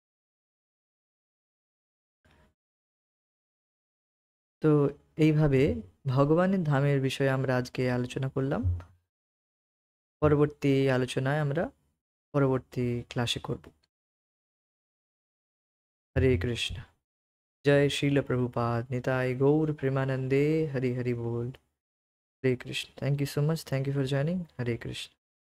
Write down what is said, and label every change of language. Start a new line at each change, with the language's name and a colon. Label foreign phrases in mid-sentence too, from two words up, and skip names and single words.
Bangla: তো এইভাবে ভগবানের ধামের বিষয়ে আমরা আজকে আলোচনা করলাম। পরবর্তী আলোচনায় আমরা পরবর্তী ক্লাসে করব। হরে কৃষ্ণ। জয় শ্রীল প্রভুপাদ নিতাই গৌর প্রেমানন্দে। হরি হরি বোল। হরে কৃষ্ণ।
English: thank you so much. thank you for joining.
Bangla: হরে কৃষ্ণ।